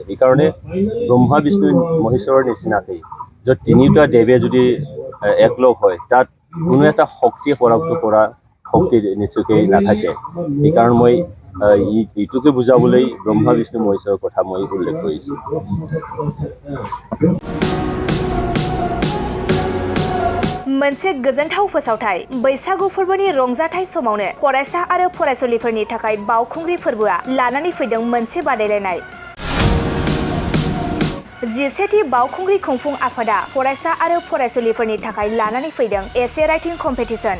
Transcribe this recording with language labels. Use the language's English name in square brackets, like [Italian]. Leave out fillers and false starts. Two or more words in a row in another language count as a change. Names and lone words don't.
[Assamese] সেইকাৰণে ব্ৰহ্মা বিষ্ণু মহেশ্বৰৰ নিচিনাকেই য'ত তিনিটা দেৱে যদি একলগ হয় তাত কোনো এটা শক্তিয়ে পৰাভূত কৰা শক্তি নিশ্চয়কৈ নাথাকে। সেইকাৰণে মই এইটোকে বুজাবলৈ ব্ৰহ্মা বিষ্ণু মহেশ্বৰৰ কথা মই উল্লেখ কৰিছোঁ। [Bodo] मोनसे गोजोनथाव फोसावथाय बैसागु फोरबोनि रंजाथाय समावनो फरायसा आरो फरायसुलिफोरनि थाखाय बावखुंग्रि फोरबोआ लानानै फैदों मोनसे बादायलायनाय जिसेथि बावखुंग्रि खुंफुं आफादा फरायसा आरो फरायसुलिफोरनि थाखाय लानानै फैदों एसे [English] writing competition.